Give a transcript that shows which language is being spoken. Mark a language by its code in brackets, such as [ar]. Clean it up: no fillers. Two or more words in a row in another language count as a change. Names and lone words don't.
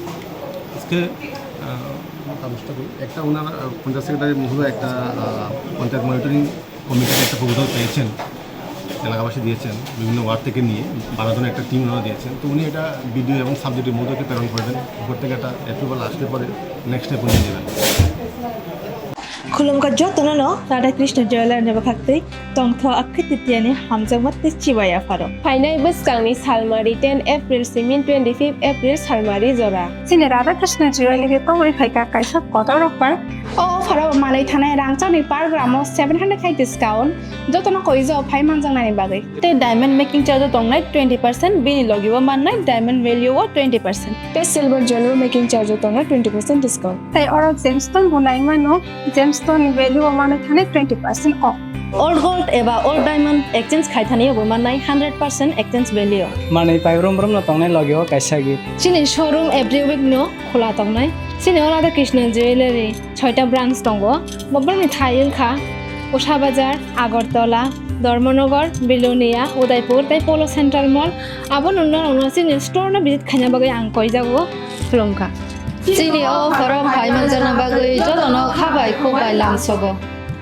[bn] আজকে একটা ওনারা পঞ্চায়েত সেক্রেটারি মহোদয় একটা পঞ্চায়েত [en] monitoring committee [bn] একটা প্রপোজাল পেয়েছেন এলাকাবাসী দিয়েছেন বিভিন্ন ওয়ার্ড থেকে নিয়ে 12 জনের একটা টিম ওনারা দিয়েছেন তো উনি এটা বিডিও এবং সাবজেক্টের মধ্যে প্রেরণ করবেন উপর থেকে একটা অ্যাপ্রুভাল আসলে পরে [en] next step [bn] নিয়ে নেবেন [trp] Khulumka jotono Radha Krishna Jewelry Yapharkha tongtho akititiani hamjangmat chiwaya faro. Fainai busangni salmari 10 April simin 25 April salmari jora. Sini Radha Krishna Jewelry tongwi phaika kaisa kotorokpar o faro malai thanai rangchani par gramo 700 khai discount jotono koijo phai manjangnani bagai. Te [en] diamond making charge [trp] tongnai 20% bini logibo mannai [en] diamond value [trp] o 20%. Te [en] silver jewelry making charge [trp] tongnai 20% discount. Tai oro gemstone bunai mano [en] gemstone value [trp] o mane thane 20% off. [en] Old gold eba old diamond exchange [trp] khaithani bo manai [en] 100% exchange value [trp] manai paibrom no tongnai logio kaisa gi sini showroom [en] every week [trp] no khola tongnai sini Radha Krishna Jewelry 6টা ব্রাঞ্চ tongo bobani Patilaikha Osha Bazar Agartala Dharmanagar Bilonia Udaipur tai Polo Central Mall abon unna sini store na visit khanya bagai ang koi jago Wngya sini o faro phai manjana bagai jotono khabai khobai lamsogo